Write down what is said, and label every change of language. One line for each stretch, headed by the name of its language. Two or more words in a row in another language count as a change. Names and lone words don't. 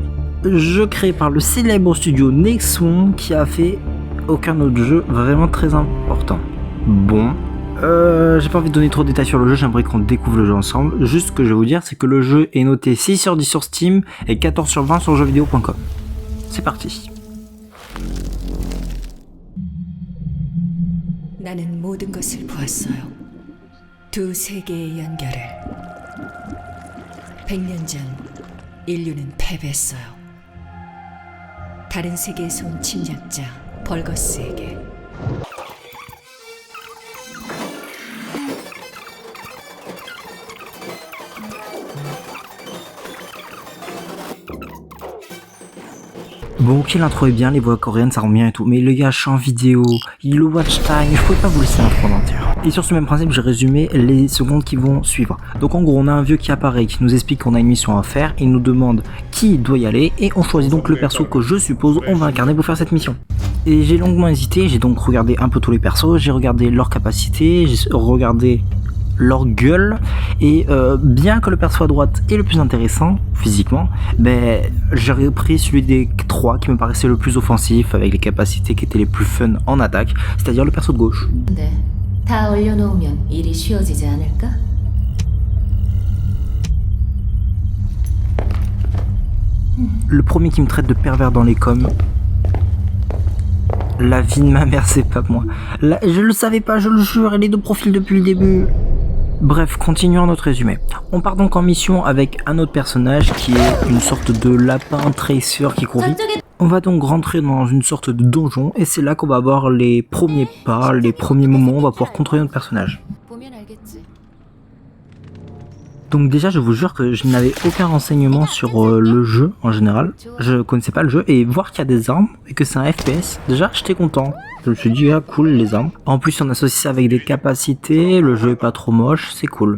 French: Jeu créé par le célèbre studio Nexon, qui a fait aucun autre jeu vraiment très important. Bon, j'ai pas envie de donner trop de détails sur le jeu, j'aimerais qu'on découvre le jeu ensemble. Juste ce que je vais vous dire, c'est que le jeu est noté 6 sur 10 sur Steam et 14 sur 20 sur jeuxvideo.com. C'est parti.
Korean: 나는 모든 것을 보았어요. 두 세계의 연결을. 100년 전 인류는 패배했어요. 다른 세계에서 온 침략자 벌거스에게.
French: Bon, ok, l'intro est bien, les voix coréennes ça rend bien et tout, mais le gars chant vidéo, le
English: watch time,
French: je pouvais pas vous laisser l'intro en entière. Et sur ce même principe, j'ai résumé les secondes qui vont suivre. Donc en gros, on a un vieux qui apparaît, qui nous explique qu'on a une mission à faire, il nous demande qui doit y aller, et on choisit donc le perso que je suppose on va incarner pour faire cette mission. Et j'ai longuement hésité, j'ai donc regardé un peu tous les persos, j'ai regardé leurs capacités, j'ai regardé leur gueule, et bien que le perso à droite est le plus intéressant physiquement, ben j'aurais pris celui des trois qui me paraissait le plus offensif, avec les capacités qui étaient les plus fun en attaque, c'est-à-dire le perso de gauche.
Korean: 네, 다 올려놓으면 일이 쉬워지지 않을까?
French: Le premier qui me traite de pervers dans les coms. La vie de ma mère, c'est pas moi. Là, je le savais pas, je le jure, elle est de profil depuis le début. Bref, continuons notre résumé. On part donc en mission avec un autre personnage qui est une sorte de lapin tracer qui court vite. On va donc rentrer dans une sorte de donjon et c'est là qu'on va avoir les premiers pas, les premiers moments où on va pouvoir contrôler notre personnage.
Korean: 보면 알겠지.
French: Donc déjà je vous jure que je n'avais aucun renseignement sur le jeu en général, je connaissais pas le jeu et voir qu'il y a des armes et que c'est un FPS, déjà j'étais content. Je me suis dit ah cool les armes. En plus on associe ça avec des capacités, le jeu est pas trop moche, c'est cool.